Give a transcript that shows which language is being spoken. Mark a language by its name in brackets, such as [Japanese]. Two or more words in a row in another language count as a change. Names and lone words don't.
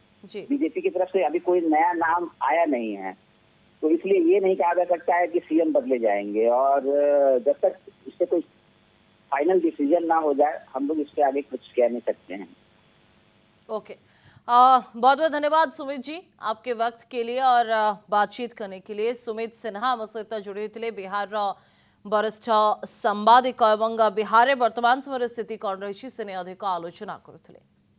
[Hindi] बीजेपी की तरफ से अभी कोई नया नाम आया नहीं है, तो इसलिए ये नहीं कहा जा सकता है कि सीएम बदले जाएंगे। और जब तक इससे कोई फाइनल डिसीजन ना हो जाए हम लोग इसके आगे कुछ कह नहीं सकते हैं। ओके, बहुत बहुत धन्यवाद सुमित जी आपके वक्त के लिए और बातचीत करने के लिए। [Odia] सुमित सिन्हा ଆମ ସହିତ ଯୋଡ଼ି ହୋଇଥିଲେ, ବିହାରର ବରିଷ୍ଠ ସାମ୍ବାଦିକ ଏବଂ ବିହାରରେ ବର୍ତ୍ତମାନ ସମୟରେ ସ୍ଥିତି କ'ଣ ରହିଛି ସେ ନେଇ ଅଧିକ ଆଲୋଚନା କରୁଥିଲେ।